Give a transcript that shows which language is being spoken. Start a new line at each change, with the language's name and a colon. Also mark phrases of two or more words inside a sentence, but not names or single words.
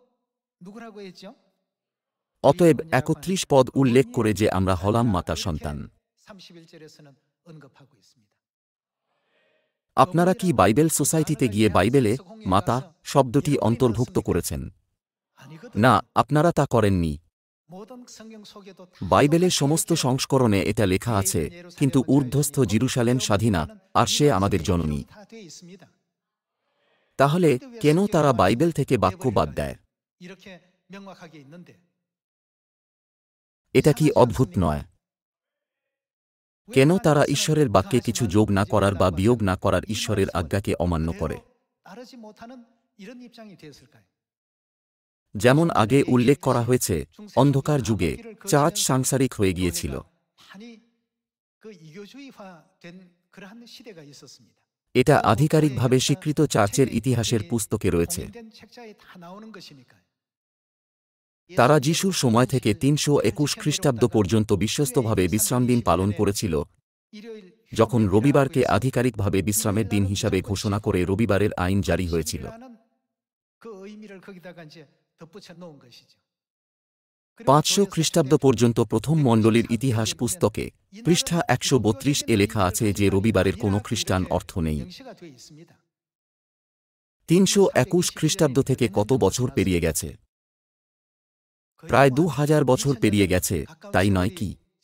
Bangla: অতএব 31 পদ উল্লেখ করে যে আমরা হলাম মাতার সন্তান। আপনারা কি বাইবেল সোসাইটিতে গিয়ে বাইবেলে মাতা শব্দটি অন্তর্ভুক্ত করেছেন? না, আপনারা তা করেননি।
Korean: 모든 성경 속에도 다
Bangla: বাইবেলের সমস্ত সংস্করণে এটা লেখা আছে, কিন্তু ঊর্ধ্বস্থ জিরুসালেম স্বাধীনা, আর সে আমাদের জননী।
Korean: 다 되어 있습니다.
Bangla: তাহলে কেন তারা বাইবেল থেকে বাক্য বাদ দেয়?
Korean: 이렇게 명확하게 있는데
Bangla: এটা কি অদ্ভুত নয়? কেন তারা ঈশ্বরের বাক্যে কিছু যোগ না করার বা বিয়োগ না করার ঈশ্বরের আজ্ঞাকে অমান্য করে?
Korean: 따르지 못하는 이런 입장이 되었을까요?
Bangla: যেমন আগে উল্লেখ করা হয়েছে, অন্ধকার যুগে চার্চ সাংসারিক হয়ে গিয়েছিল।
Korean: 많이 그 이교주의화된 그러한 시대가 있었습니다.
Bangla: এটা আধিকারিকভাবে স্বীকৃত চার্চের ইতিহাসের পুস্তকে রয়েছে।
Korean: 공인된 책자에 다 나오는 것이니까요.
Bangla: তারা যিশুর সময় থেকে ৩২১ খ্রিস্টাব্দ পর্যন্ত বিশ্বস্তভাবে বিশ্রামদিন পালন করেছিল,
Korean: 일요일
Bangla: যখন রবিবারকে আধিকারিকভাবে বিশ্রামের দিন হিসাবে ঘোষণা করে রবিবারের আইন জারি হয়েছিল।
Korean: 그 의미를 거기다가 이제 덧붙여 놓은 것이죠.
Bangla: ৫০০ খ্রিস্টাব্দ পর্যন্ত প্রথম মণ্ডলীর ইতিহাস পুস্তকে পৃষ্ঠা ১৩২ এ লেখা আছে যে রবিবারের কোনো খ্রিস্টান অর্থ নেই। ৩২১ খ্রিস্টাব্দ থেকে কত বছর পেরিয়ে গেছে? প্রায় ২০০০ বছর পেরিয়ে গেছে, তাই নয় কি?